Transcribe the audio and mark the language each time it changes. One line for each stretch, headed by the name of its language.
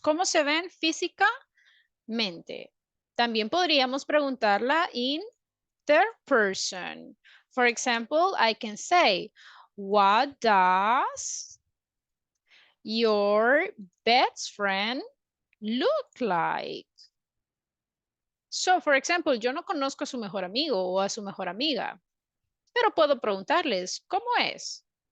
Spanish: ¿Cómo se ven físicamente? También podríamos preguntarla
English: in third person. For example, I can say, what does your best friend look like? So, for example,
Spanish: yo no conozco a su mejor amigo o a su mejor amiga, pero puedo preguntarles, ¿cómo es?